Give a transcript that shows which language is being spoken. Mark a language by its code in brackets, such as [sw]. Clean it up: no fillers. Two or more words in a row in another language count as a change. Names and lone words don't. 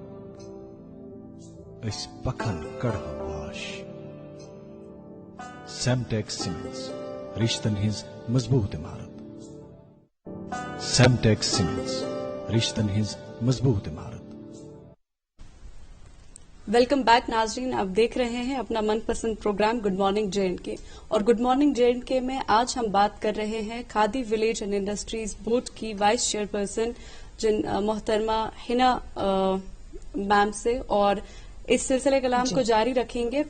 [ks] اس پکھن کڑہ واش. سیمٹیکس سیمنٹس رشتن ہز مضبوط عمارت. سیمٹیکس سیمنٹس رشتن ہز مضبوط عمارت. [en] welcome back [ur] ناظرین، آپ دیکھ رہے ہیں اپنا من پسند پروگرام گڈ مارننگ JNK، اور گڈ مارننگ JNK میں آج ہم بات کر رہے ہیں کھادی ولیج اینڈ انڈسٹریز بورڈ کی [en] vice chairperson [ur] محترمہ ہنا میم سے، اور اس سلسلے کلام کو جاری رکھیں گے۔